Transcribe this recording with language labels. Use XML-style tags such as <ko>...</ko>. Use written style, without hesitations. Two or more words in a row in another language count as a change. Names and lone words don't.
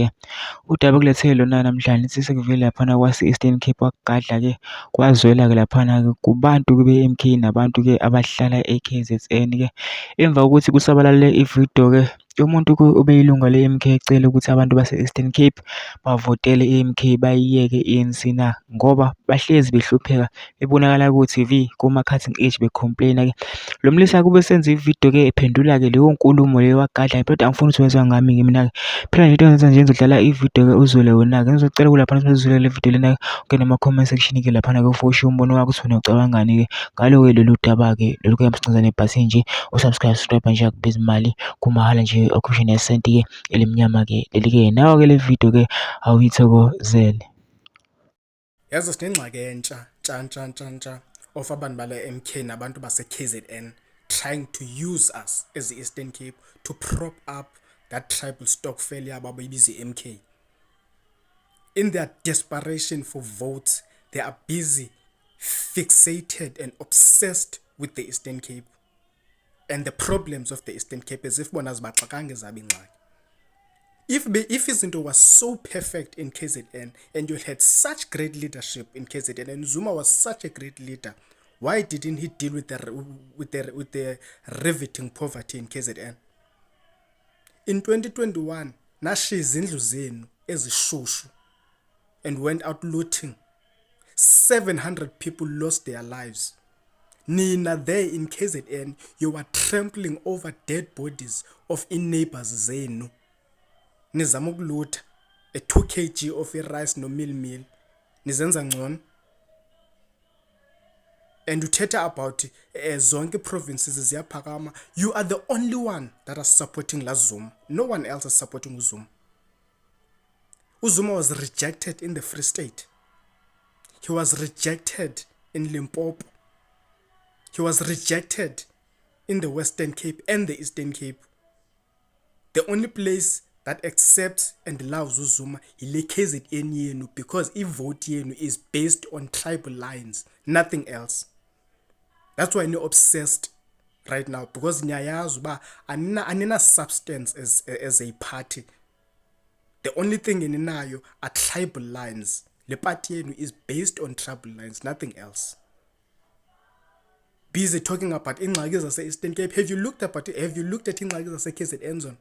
<zu>Udaba ekulethele lona namhlanje lithi sekuvele laphana kwase-Eastern Cape kwakugadla-ke kwazwela-ke laphana-ke kubantu-ke be-M_K nabantu-ke abahlala e-K_Z_N-ke. Emva kokuthi kusabalale ividiyo-ke umuntu-ke obeyilunga le-M_K ecela ukuthi abantu base-Eastern Cape bavotele i-M_K bayiyeke i-A_N_C na, ngoba bahlezi behlupheka bebonakala ku-T_V kuma-</zu> <en>cutting edge</en> <zu>be-complain-a-ke. Lo mlisa kube senza ividiyo-ke ephendula-ke leyo nkulumo leyo wagadla, kodwa angifuni ukuthi wezwa ngami-ke mina-ke. Phela nje into engenza nje ngizodlala ividiyo-ke uzwele wona-ke. Ngizocela kulaphana sewuzwile le vidiyo lena ungene ema-</zu> <en>comment section-</en> <zu>ke laphana-ke ufushe umbono wakho ukuthi wena ucabangani-ke ngalo-ke lolu daba-ke lolu kuyamsicinzana ebhasini nje usubscribe nje akubizi imali kumahhala nje okhishwa nesenti-ke elimnyama-ke leli-ke. Nawe-ke le video-ke awuyithokozele.</zu> <xh>Yazi sinengxaki entsha</xh> <en>of</en> <xh>abantu bala MK nabantu base-KZN</xh> <en>trying to use us as the Eastern Cape to prop up that tribal stockpile</en> <xh>yabo abayibiza MK.</xh> <en>In their desperation for votes, they are busy, fixated and obsessed with the Eastern Cape and the problems of the Eastern Cape as if</en> <xh>bona zibaxakanga ezabo ingxaki.</xh> <en>If izinto was so perfect in KZN and you had such great leadership in KZN and Zuma was such a great leader, why didn't he deal with the riveting poverty in KZN? In 2021,</en> <xh>nashi izindlu zenu ezishushu</xh> <en>and went out looting. 700 people lost their lives. Nina there in KZN, you were trampling over dead bodies of in-neighbors zenu.</en> <xh>Nizama ukulutha</xh> <en>a 2 kg of rice</en> <xh>no meal nizenza ngcono, and uthetha about zonke provinces ziyaphakama.</xh> <en>You are the only one that is supporting la Zuma. No one else is supporting Uzuma. Uzuma was rejected in the Free State. He was rejected in Limpopo. He was rejected in the Western Cape and the Eastern Cape. The only place that accepts and loves Uzuma is KZN yenu, because vote yenu is based on tribal lines, nothing else. That's why you're obsessed right now, because</en> <xh>niyayazi uba anina</xh> <en>substance as a party. The only thing eninayo are tribal lines. Le party yenu is based on tribal lines, nothing else. Busy talking about</en> <xh>ingxaki zase-Eastern Cape.</xh> <en>Have you looked at</en> <xh>ingxaki zase-KZN</xh> <en>zone?</en>